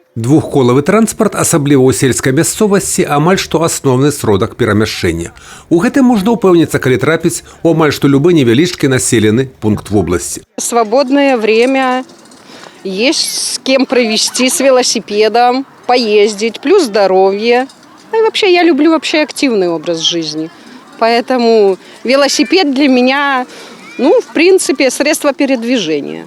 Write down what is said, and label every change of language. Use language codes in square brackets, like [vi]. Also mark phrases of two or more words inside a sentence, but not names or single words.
[be] Двухколавы транспарт, асабліва ў сельскай мясцовасці, амаль што асноўны сродак перамяшчэння. У гэтым можна ўпэўніцца, калі трапіць у амаль што любы невялічкі населены пункт вобласці. [ru] Свободное время, есть с кем провести с велосипедом, поездить, плюс здоровье. И вообще я люблю активный образ жизни. Поэтому велосипед для меня, в принципе, средство передвижения.